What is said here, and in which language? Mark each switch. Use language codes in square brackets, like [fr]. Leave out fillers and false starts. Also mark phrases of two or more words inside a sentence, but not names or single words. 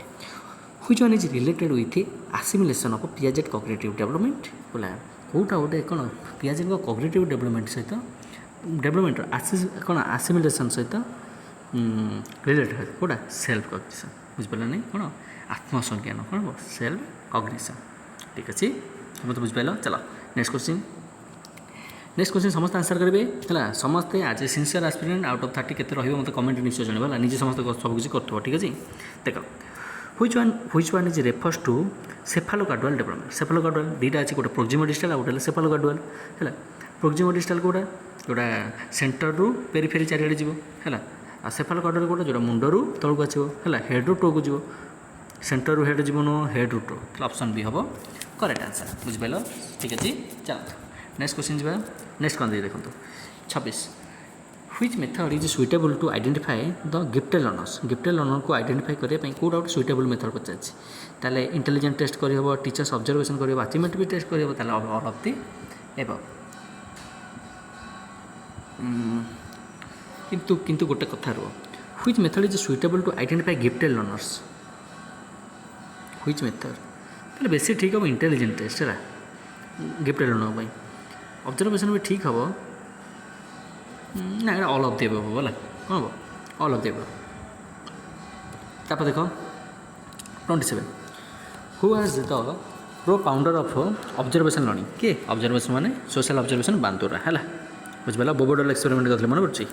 [en] which one is related with assimilation of Piaget cognitive development [or] ହେଲା କେଉଁଟା ଗୋଟେ କ'ଣ ପିଆଜେଟ୍ଙ୍କ [en] cognitive development [or] ସହିତ ଡେଭଲପମେଣ୍ଟର କ'ଣ ଆସିମିଲେସନ୍ ସହିତ ରିଲେଟେଡ୍ କେଉଁଟା [en] self cognition [or] ବୁଝିପାରିଲା ନାହିଁ କ'ଣ ଆତ୍ମସଂଜ୍ଞାନ କ'ଣ ହେବ [en] self cognition [or] ଠିକ୍ ଅଛି ସମସ୍ତେ ବୁଝିପାରିଲ। ଚାଲ [en] next question [or] ସମସ୍ତେ ଆନ୍ସର୍ କରିବେ ହେଲା ସମସ୍ତେ [en] as a sincere aspirant out of 30 [or] କେତେ ରହିବ ମୋତେ କମେଣ୍ଟ ନିଶ୍ଚୟ ଜଣାଇବ ହେଲା ନିଜେ ସମସ୍ତେ ସବୁ କିଛି କରୁଥିବ ଠିକ୍ ଅଛି। ଦେଖ [en] which one is refers to cephalocardial development cephalocardial [or] ଦୁଇଟା ଅଛି ଗୋଟେ ପ୍ରୋକ୍ସିମୋଡିଷ୍ଟାଲ୍ ଆଉ ଗୋଟେ ହେଲା cephalocardial ହେଲା ପ୍ରୋକ୍ସିମୋଡିଷ୍ଟାଲ୍ କେଉଁଟା ଯେଉଁଟା ସେଣ୍ଟରରୁ ପେରିଫେରି ଚାରିଆଡ଼େ ଯିବ ହେଲା ଆଉ ସେଫାଲୋକାର୍ଡିଆଲ୍ କେଉଁଟା ଯେଉଁଟା ମୁଣ୍ଡରୁ ତଳକୁ ଆସିବ ହେଲା ହେଡ଼୍ରୁ ଟୋକୁ ଯିବ ସେଣ୍ଟରରୁ ହେଡ଼୍ ଯିବ ନୁହଁ ହେଡ଼୍ରୁ ଟୋ ତାହେଲେ ଅପସନ୍ ବି ହେବ [en] correct answer [or] ବୁଝିପାରିଲ ଠିକ୍ ଅଛି। [en] ଚାଲନ୍ତୁ next question ଯିବା ନେକ୍ସଟ [or] କ'ଣ ଦେଇ ଦେଖନ୍ତୁ [en] 26 which method is suitable to identify the gifted learnerକୁ ଆଇଡେଣ୍ଟିଫାଇ [or] କରିବା ପାଇଁ କେଉଁଟା ଗୋଟେ [en] suitable method [or] ପଚାରିଛି ତାହେଲେ [en] intelligence test କରିହେବ teachers observation କରିହେବ ଆଚିଭମେଣ୍ଟ ବି ଟେଷ୍ଟ [or] କରିହେବ ତାହେଲେ [en] all of the above [or] କିନ୍ତୁ ଗୋଟେ କଥା ରୁହ [en] which method is suitable to identify gifted learners which method [or] ତାହେଲେ ବେଶୀ ଠିକ୍ ହେବ [en] intelligence test ହେଲା gifted learner ପାଇଁ ଅବଜର୍ଭେସନ୍ [or] ବି ଠିକ୍ ହେବ ନା ଏଇଟା [en] all of the above [or] ହେବ ହେଲା କ'ଣ ହେବ [en] all of the above. [or] ତାପରେ ଦେଖ [en] 27 who has the pro-founder of observation learning କିଏ ଅବଜର୍ଭେସନ୍ ମାନେ social observation ବାନ୍ଦୁରା [or] ହେଲା ବୁଝିପାରିଲ [en] Bobo doll experiment [or] କରିଥିଲେ ମନେ ପଡ଼ୁଛି।